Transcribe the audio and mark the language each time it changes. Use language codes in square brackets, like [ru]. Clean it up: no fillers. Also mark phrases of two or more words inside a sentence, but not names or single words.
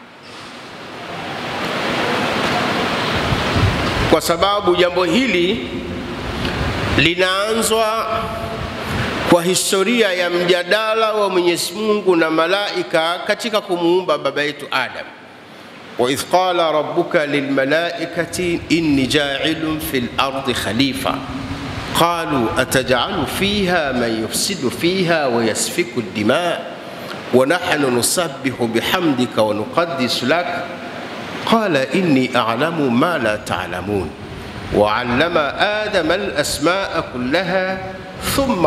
[sw] Kwa sababu jambo hili linaanzwa kwa historia ya mjadala wa Mwenyezi Mungu na malaika katika kumuumba baba yetu Adam. [ar] وإذ قال ربك للملائكة إني جاعل في الأرض خليفة قالوا أتجعل فيها من يفسد فيها ويسفك الدماء ونحن نسبح بحمدك ونقدس لك قال إني أعلم ما لا تعلمون وعلم آدم الأسماء كلها ثم